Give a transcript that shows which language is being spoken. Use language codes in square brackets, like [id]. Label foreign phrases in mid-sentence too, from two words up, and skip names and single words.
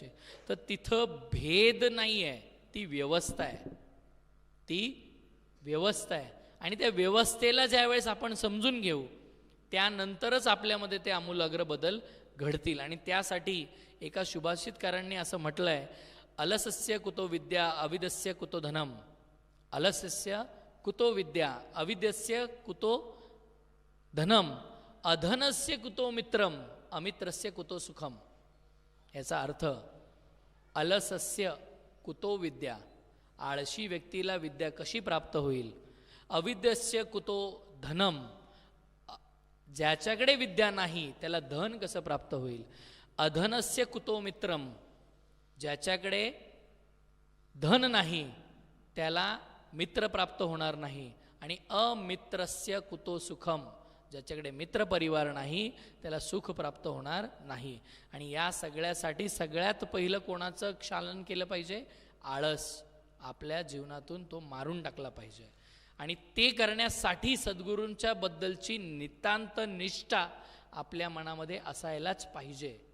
[mr] तर तिथं भेद नाही आहे, ती व्यवस्था आहे. ती व्यवस्था आहे. आणि त्या व्यवस्थेला ज्यावेळेस आपण समजून घेऊ त्यानंतरच आपल्यामध्ये ते आमूलाग्र बदल घडतील. आणि त्यासाठी एका सुभाषितकारांनी असं म्हटलंय, [sa] अलसस्य कुतो विद्या अविद्यस्य कुतो धनम, अलसस्य कुतो विद्या अविद्यस्य कुतो धनम, अधनस्य कुतो मित्रम अमित्रस्य कुतो सुखम. याचा अर्थ अलसस्य कुतो विद्या, [mr] आळशी व्यक्तीला विद्या कशी प्राप्त होईल? [sa] अविद्यस्य कुतो धनम, [mr] ज्याच्याकडे विद्या नाही त्याला धन कसं प्राप्त होईल? [sa] अधनस्य कुतो मित्रम, [mr] ज्याच्याकडे धन नाही त्याला मित्र प्राप्त होणार नाही. [sa] आणि अमित्रस्य कुतो सुखम, [mr] ज्याच्याकडे मित्र परिवार नाही त्याला सुख प्राप्त होणार नाही. आणि या सगळ्यासाठी सगळ्यात पहिलं कोणाचं क्षालन केलं पाहिजे? आळस. आपल्या जीवनातून तो मारून टाकला पाहिजे. आणि ते करण्यासाठी सद्गुरूंच्या बद्दलची नितांत निष्ठा आपल्या मनामध्ये असायलाच पाहिजे.